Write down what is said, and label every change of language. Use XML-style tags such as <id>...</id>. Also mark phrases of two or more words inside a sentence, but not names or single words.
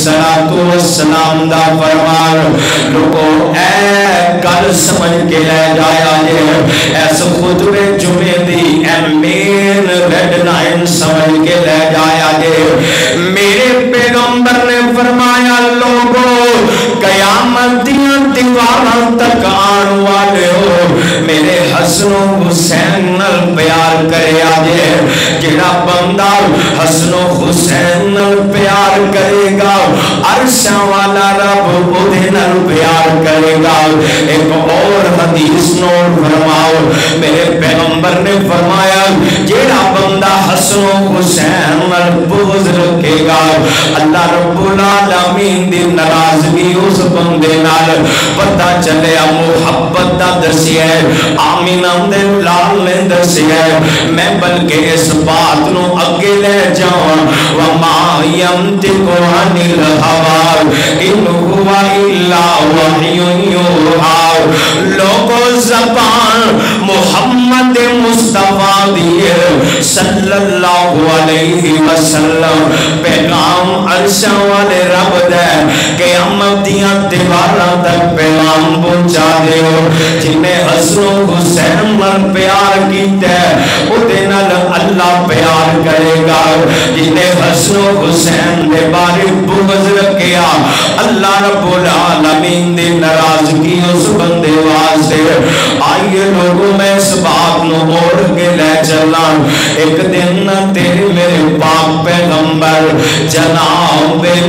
<pa>السلام دا فرمان لوگوں اے گل سمجھ کے لے جایا جے، ایس خطبے جمعے دی اے</pa> <en>main red line</en> <pa>سمجھ کے لے جایا جے، میرے پیغمبر نے فرمایا لوگوں قیامت دیاں دیواراں تک آن والے ہو، میرے حسن و حسین نال پیار کرے آجے جڑا بندہ حسن و حسین نال پیار کرے گا عرشاں والا رب اودے نال پیار کرے گا ایک اور حدیث نوٹ فرماؤ میرے پیغمبر نے فرمایا جڑا بندہ حسن و حسین نال بغض رکھے گا اللہ رب العالمین دی ناراضگی اس بندے نال پتہ چلے محبت دا دسیا ہے آمینہ دے لال نے دسیا ہے میں بلکہ اس بات نو اگے لے جاؤں</pa> <ar>وما ينطق عن الهوى ان هو الا وحی یوحی</ar> <pa>لوگوں زبان محمد مصطفیٰ دیے</pa> <ar>صلی اللہ علیہ وسلم</ar> <pa>پیغام عرشاں والے رب دے قیامت دیاں دیواراں تک پیغام پہنچا دیو جنہیں حسن و حسین نال پیار کیتا ہے اودے نال اللہ پیار کرے گا جنہیں حسن و حسین دے بارے بغض رکھیا اللہ رب العالمین دی ناراضگی اس بندے واسطے آئیے لوگوں میں اس بات نو اوڑھ کے لے چلا ایک دن تیرے میرے پاک پیغمبر جناب</pa>